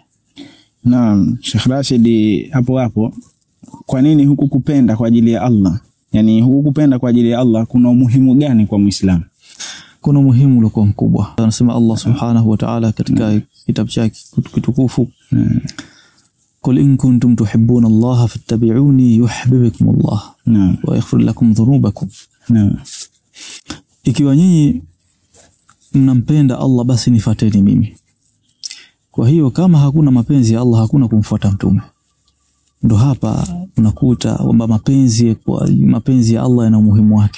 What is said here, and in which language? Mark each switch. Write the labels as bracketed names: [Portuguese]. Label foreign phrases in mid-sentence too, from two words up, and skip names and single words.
[Swahili] Naam, Sheikh Rashid, hapo kwa nini huku kupenda kwa ajili ya Allah? Yani huku kupenda kwa ajili ya Allah kuna umuhimu gani kwa Muislamu? Kuna umuhimu uliokuwa mkubwa. Anasema Allah [Arabic] سبحانه وتعالى [Swahili] katika kitabu chake kitukufu, [Arabic] قل إن كنتم تحبون الله فاتبعوني يحببكم الله ويغفر لكم ذنوبكم. [Swahili] Ikiwa nyinyi mnampenda Allah, basi nifuateni mimi. Kwa hiyo kama hakuna mapenzi ya Allah, hakuna kumfuata mtume. Ndo hapa unakuta kwamba mapenzi ya Allah yana umuhimu wake.